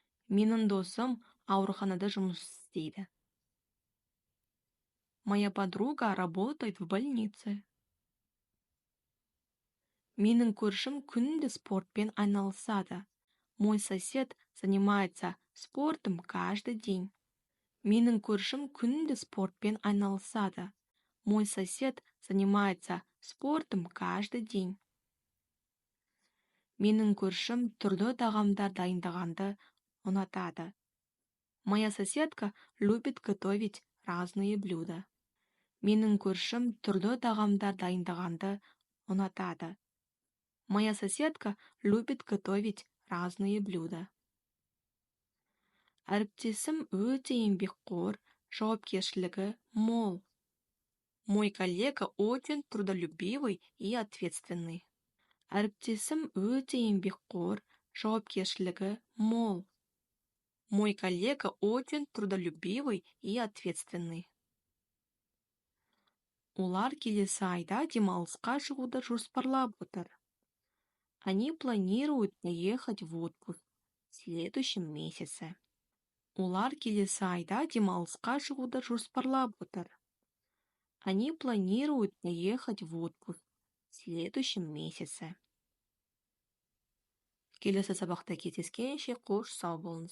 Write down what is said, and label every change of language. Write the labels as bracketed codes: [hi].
[kk] Менің досым ауруханада жұмыс істейді. [ru] Моя подруга работает в больнице. [kk] Менің көршім күнде спортпен айналысады. [ru] Мой сосед занимается спортом каждый день. [kk] Менің көршім күнде спортпен айналысады. [ru] Мой сосед занимается спортом каждый день. [kk] Менің көршім түрлі тағамдар дайындағанды ұнатады. [ru] Моя соседка любит готовить разные блюда. [kk] Менің көршім түрлі тағамдар дайындағанды ұнатады. [ru] Моя соседка любит готовить разные блюда. [kk] Әріптесім өте еңбекқор, жауапкершілігі мол. [ru] Мой коллега очень трудолюбивый и ответственный. [kk] Әріптесім өте еңбекқор, жауапкершілігі мол. [ru] Мой коллега очень трудолюбивый и ответственный. [kk] Олар келесі айда демалысқа шығуды жоспарлап отыр. [ru] Они планируют ехать в отпуск в следующем месяце. [kk] Олар келесі айда демалысқа шығуды жоспарлап отыр. [ru] Они планируют ехать в отпуск в следующем месяце. [kk] Келесі сабақта кездескенше қош сау болыңыз.